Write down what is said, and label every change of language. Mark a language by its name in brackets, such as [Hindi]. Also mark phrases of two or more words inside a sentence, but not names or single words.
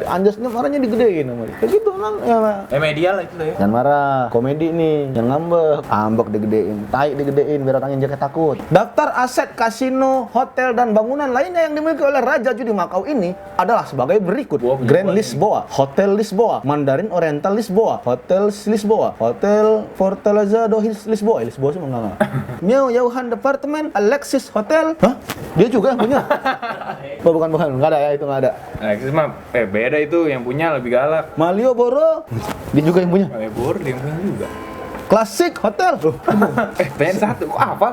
[Indonesian] Anjasmaranya digedein namanya. Kayak gitu emang ya. Media lah itu ya. Jangan marah, komedi nih, jangan ngambek. Ambek digedein, tai digedein biar orang yang jaket takut. Daftar aset kasino, hotel dan bangunan lainnya yang dimiliki oleh Raja Judi Makau ini adalah sebagai berikut. Grand Lisboa, Hotel Lisboa, Mandarin Oriental Lisboa, Hotel Lisboa, Hotel Fortaleza do Lisboa, Lisboa sih enggak. Miao Yauhan Department, Alexis Hotel. Hah? Dia juga yang punya? Oh, bukan, enggak ada ya, itu enggak ada. Alexis mah beda itu, yang punya lebih galak. Malioboro, dia juga yang punya. Malioboro dia yang punya juga. Klasik Hotel. Pengen satu, kok hafal?